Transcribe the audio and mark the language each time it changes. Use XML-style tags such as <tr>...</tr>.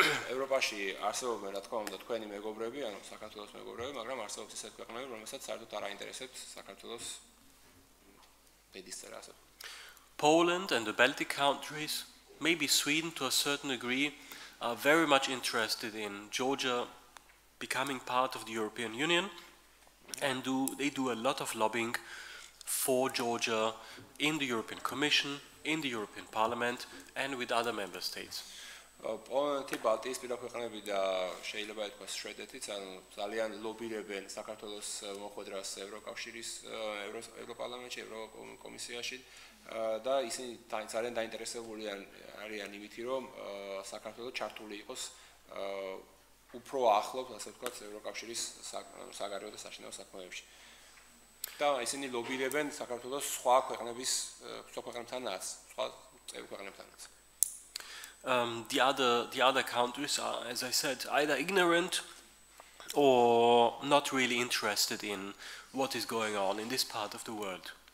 <ka>ევროპაში არსებობენ, რა თქმა უნდა, თქვენი მეგობრები, ანუ საქართველოს მეგობრები, მაგრამ არსებობს ისეთ ქვეყნები, რომელსაც საერთოდ არ აინტერესებს საქართველოს ბედისწერა.</ka> <en>Poland and the Baltic countries, maybe Sweden to a certain degree, are very much interested in Georgia becoming part of the European Union, and they do a lot of lobbying for Georgia in the European Commission, in the European Parliament, and with other member states.</en> <ka>პოლონეთი, ბალტიისპირა ქვეყნები და შეიძლება ითქვას შვედეთიც, ანუ ძალიან ლობირებენ საქართველოს მოხვედრას ევროკავშირის, ევროპარლამენტში, ევროკომისიაში და ისინი ძალიან დაინტერესებული არიან იმით, რომ საქართველოს ჩართული იყოს უფრო ახლობს, ასე ვთქვათ, ევროკავშირის საგარეო და საშინაო საქმეებში. და ისინი ლობირებენ საქართველოს სხვა ქვეყნებთანაც, სხვა წევრი ქვეყნებთანაც.</ka> <en>The other countries are, as I said, either ignorant or not really interested in what is going on in this part of the world.</en>